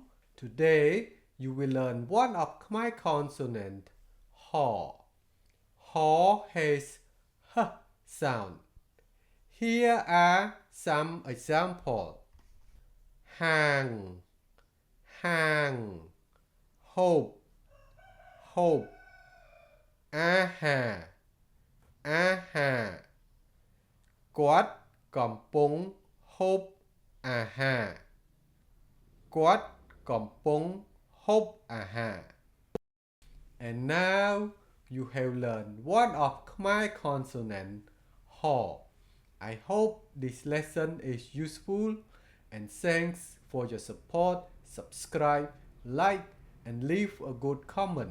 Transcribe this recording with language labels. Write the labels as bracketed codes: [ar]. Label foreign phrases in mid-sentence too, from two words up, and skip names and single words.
[en] Today you will learn one of Khmer consonant Ho. Ho has H sound. Here are some examples. Hang, hang, hope, hope, aha, aha. Quát [km] កំពុងហូបអាហារគាត់កំពុងហូបអាហារ [en] And now you have learned one of Khmer consonant Ho. I hope this lesson is useful and thanks for your support. Subscribe, like and leave a good comment.